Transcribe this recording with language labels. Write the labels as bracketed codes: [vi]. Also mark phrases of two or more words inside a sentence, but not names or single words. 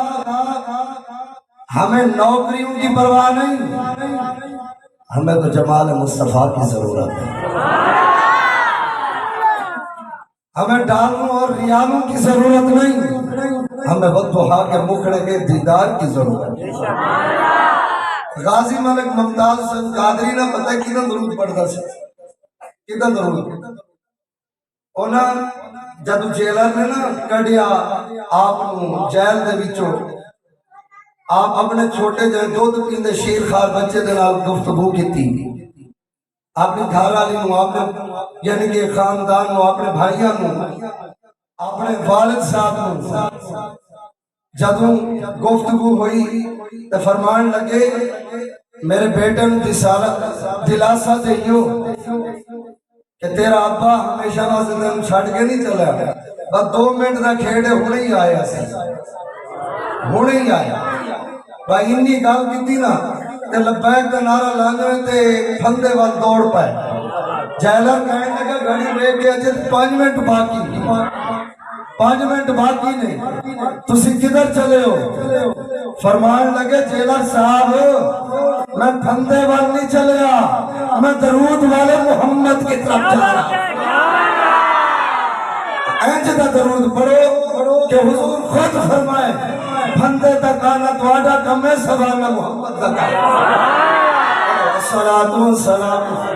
[ur] ہمیں نوکریوں کی پرواہ نہیں ہمیں تو جمال مصطفیٰ کی ضرورت ہے ہمیں ڈالروں اور ریالوں کی ضرورت نہیں ہمیں والضحیٰ کے مکھڑے کے دیدار کی ضرورت ہے غازی ملک ممتاز حسین قادری نے پتہ کتنا درود [pa] پڑھتا سی کتنا درود انہاں جدو جیلر نے نا کڈیا آپ نو جیل دے وچوں آپ اپنے چھوٹے جہاں دودھ پیندے شیر خار بچے دے نال گفتگو کیتی اپنی گھر والی نو اپنے یعنی کہ خاندان نو اپنے بھائیاں نو اپنے والد صاحب نو جدوں گفتگو ہوئی تے فرمان لگے میرے بیٹے نو دلاسا دئیو کہ تیرا ابا ہمیشہ واسطے تینوں چھڈ کے نہیں چلا بس 2 منٹ دا کھیڑے ہونے ہی آیا سی ہونے ہی آیا بھائی انی گل کیتی نا تے لبیک دا نعرہ لاندے تے پھندے وال دوڑ پائے جیلر کہنے لگا گھڑی ویکھ کے اجے 5 منٹ باقی 5 منٹ باقی نہیں تسی کدھر چلے ہو فرمان لگے جیلر صاحب میں پھندے وال نہیں چلیا میں درود والے محمد کی طرف چلا رہا اینج دا درود پڑھو کہ حضور خود فرمائے پھندے تک آنا تواڈا کم ہے سبحان محمد کا کام [ar] الصلاۃ والسلام